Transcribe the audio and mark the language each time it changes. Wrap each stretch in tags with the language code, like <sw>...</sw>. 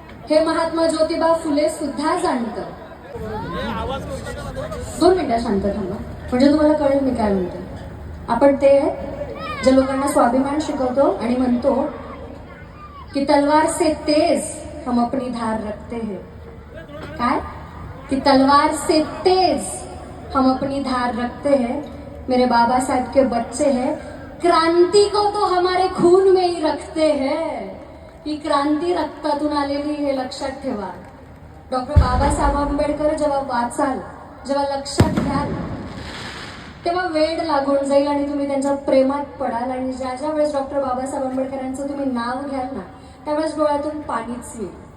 <mr>हे महात्मा ज्योतिबा फुले सुद्धा जाणतं. 2 मिनिटं शांत थांबा, म्हणजे तुम्हाला कळेल मी काय म्हणते. आपण ते जे लोकांना स्वाभिमान शिकवतो आणि म्हणतो की</mr> <hi>तलवार से तेज हम अपनी धार रखते हैं.</hi> <mr>काय?</mr> <hi>कि तलवार से तेज हम अपनी धार रखते हैं. मेरे बाबा साहब के बच्चे हैं, क्रांति को तो हमारे खून में ही रखते हैं.</hi> <mr>ही क्रांती रक्तातून आलेली, हे लक्षात ठेवा. डॉक्टर बाबासाहेब आंबेडकर जेव्हा वाचाल, जेव्हा लक्षात घ्याल, तेव्हा वेड लागून जाईल आणि तुम्ही त्यांच्या प्रेमात पडाल. आणि ज्या ज्या वेळेस डॉक्टर बाबासाहेब आंबेडकरांचं तुम्ही नाव घ्याल ना, त्यावेळेस डोळ्यातून पाणीच येईल.</mr>